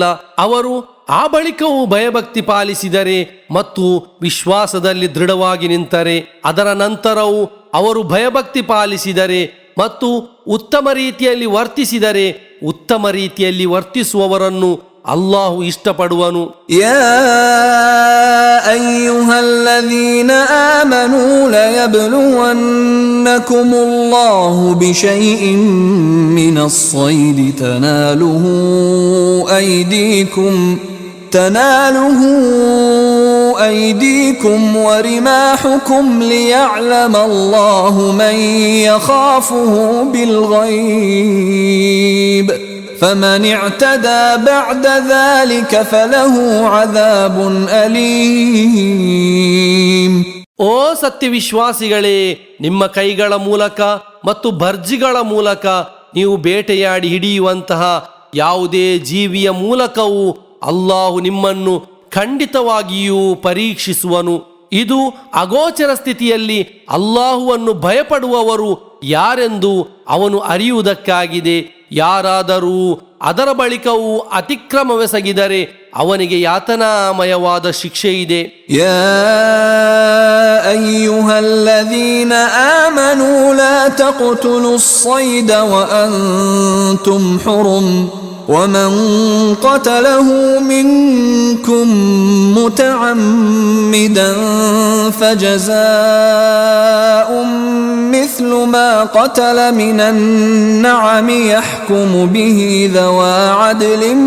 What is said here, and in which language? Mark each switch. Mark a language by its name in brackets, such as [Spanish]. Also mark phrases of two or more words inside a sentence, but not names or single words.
[Kannada] ಅವರು ಆ ಬಳಿಕವೂ ಭಯಭಕ್ತಿ ಪಾಲಿಸಿದರೆ ಮತ್ತು ವಿಶ್ವಾಸದಲ್ಲಿ ದೃಢವಾಗಿ ನಿಂತರೆ ಅದರ ನಂತರವೂ ಅವರು ಭಯಭಕ್ತಿ ಪಾಲಿಸಿದರೆ ಮತ್ತು ಉತ್ತಮ ರೀತಿಯಲ್ಲಿ ವರ್ತಿಸಿದರೆ ಉತ್ತಮ ರೀತಿಯಲ್ಲಿ ವರ್ತಿಸುವವರನ್ನು ಅಲ್ಲಾಹು ಇಷ್ಟಪಡುವನು. [Arabic] يا أيها الذين آمنوا ليبلونكم الله بشيء من الصيد تناله أيديكم ورماحكم ليعلم الله من يخافه بالغيب فمن اعتدى بعد ذلك فله عذاب أليم. [Kannada] ಓ ಸತ್ಯವಿಶ್ವಾಸಿಗಳೇ, ನಿಮ್ಮ ಕೈಗಳ ಮೂಲಕ ಮತ್ತು ಭರ್ಜಿಗಳ ಮೂಲಕ ನೀವು ಬೇಟೆಯಾಡಿ ಹಿಡಿಯುವಂತಹ ಯಾವುದೇ ಜೀವಿಯ ಮೂಲಕವೂ ಅಲ್ಲಾಹು ನಿಮ್ಮನ್ನು ಖಂಡಿತವಾಗಿಯೂ ಪರೀಕ್ಷಿಸುವನು. ಇದು ಅಗೋಚರ ಸ್ಥಿತಿಯಲ್ಲಿ ಅಲ್ಲಾಹುವನ್ನು ಭಯಪಡುವವರು ಯಾರೆಂದು ಅವನು ಅರಿಯುವುದಕ್ಕಾಗಿದೆ. ಯಾರಾದರೂ ಅದರ ಬಳಿಕವೂ ಅತಿಕ್ರಮವೆಸಗಿದರೆ ಅವನಿಗೆ ಯಾತನಾಮಯವಾದ ಶಿಕ್ಷೆ ಇದೆ. [Arabic] يا أيها الذين آمنوا لا تقتلوا الصيد وأنتم حرم ومن قتله منكم متعمدا فجزاء مثل ما قتل من النعم يحكم به ذوى عدل